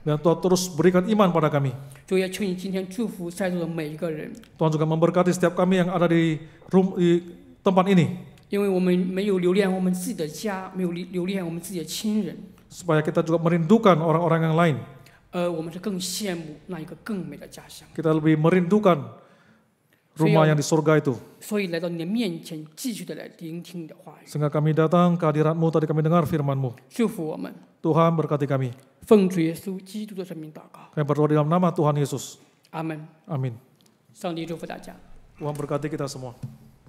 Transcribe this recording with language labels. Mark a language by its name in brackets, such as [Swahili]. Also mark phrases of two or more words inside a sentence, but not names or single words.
[Indonesian] Dan Tuhan terus berikan iman pada kami. [Chinese] 主也求你今天祝福在座的每一个人， [Indonesian] Tuhan juga memberkati setiap kami yang ada di tempat ini. [Chinese] 因为我们没有留恋我们自己的家，没有留恋我们自己的亲人， [Indonesian] Supaya kita juga merindukan orang-orang yang lain. [Chinese] 我们是更羡慕那一个更美的家乡。 [Indonesian] Kita lebih merindukan rumah yang di surga itu. [Chinese] 所以来到你的面前，继续的来聆听你的话语， [Indonesian] Sehingga kami datang ke hadirat-Mu, tadi kami dengar firman-Mu. [Chinese] 祝福我们。 [Indonesian] Tuhan berkati kami. [Chinese] 奉主耶稣基督的圣名祷告， [Indonesian] Kami berdoa di dalam nama Tuhan Yesus. [Chinese] 阿门。 [Indonesian] Amin. [Chinese] 上帝祝福大家。 [Indonesian] Tuhan berkati kita semua.